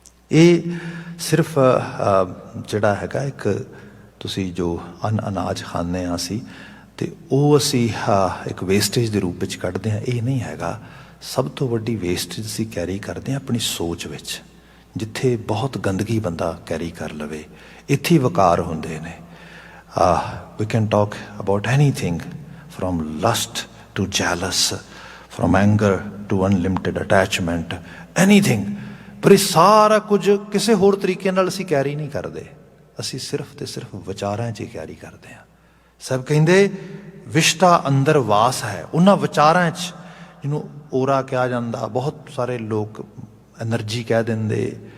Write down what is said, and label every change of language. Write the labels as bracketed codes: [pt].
[pa] ਇਹ ਸਿਰਫ ਜਿਹੜਾ ਹੈਗਾ ਇੱਕ ਤੁਸੀਂ ਜੋ ਅਨਾਜ ਖਾਂਦੇ ਹਾਂ ਅਸੀਂ, ਅਤੇ ਉਹ ਅਸੀਂ ਇੱਕ ਵੇਸਟੇਜ ਦੇ ਰੂਪ ਵਿੱਚ ਕੱਢਦੇ ਹਾਂ, ਇਹ ਨਹੀਂ ਹੈਗਾ। ਸਭ ਤੋਂ ਵੱਡੀ ਵੇਸਟੇਜ ਅਸੀਂ ਕੈਰੀ ਕਰਦੇ ਹਾਂ ਆਪਣੀ ਸੋਚ ਵਿੱਚ। ਜਿੱਥੇ ਬਹੁਤ ਗੰਦਗੀ ਬੰਦਾ ਕੈਰੀ ਕਰ ਲਵੇ, ਇੱਥੇ ਵਕਾਰ ਹੁੰਦੇ ਨੇ। [en] we can talk about anything from lust to jealous, from anger to unlimited attachment, anything। [pa] ਪਰ ਇਹ ਸਾਰਾ ਕੁਝ ਕਿਸੇ ਹੋਰ ਤਰੀਕੇ ਨਾਲ ਅਸੀਂ ਕੈਰੀ ਨਹੀਂ ਕਰਦੇ, ਅਸੀਂ ਸਿਰਫ ਤੇ ਸਿਰਫ ਵਿਚਾਰਾਂ 'ਚ ਹੀ ਕੈਰੀ ਕਰਦੇ ਹਾਂ। ਸਭ ਕਹਿੰਦੇ ਵਿਸ਼ਟਾ ਅੰਦਰ ਵਾਸ ਹੈ, ਉਹਨਾਂ ਵਿਚਾਰਾਂ 'ਚ, ਜਿਹਨੂੰ ਔਰਾ ਕਿਹਾ ਜਾਂਦਾ, ਬਹੁਤ ਸਾਰੇ ਲੋਕ ਐਨਰਜੀ ਕਹਿ ਦਿੰਦੇ।